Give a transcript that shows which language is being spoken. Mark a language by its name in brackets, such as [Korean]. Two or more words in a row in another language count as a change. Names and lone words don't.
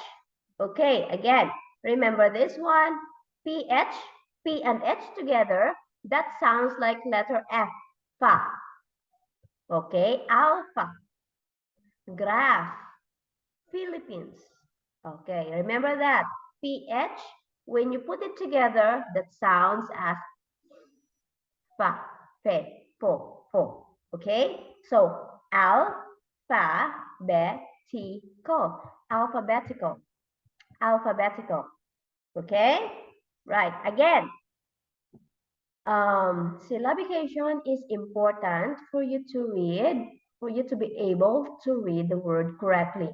[English] Okay, again, remember this one, PH, P and H together, that sounds like letter F, fa. Okay, alpha, graph, Philippines. Okay, remember that, PH, when you put it together, that sounds as fa, fe, fo, fo. Okay, so alphabetical, alphabetical, alphabetical. Okay, right, again, syllabication is important for you to read, for you to be able to read the word correctly.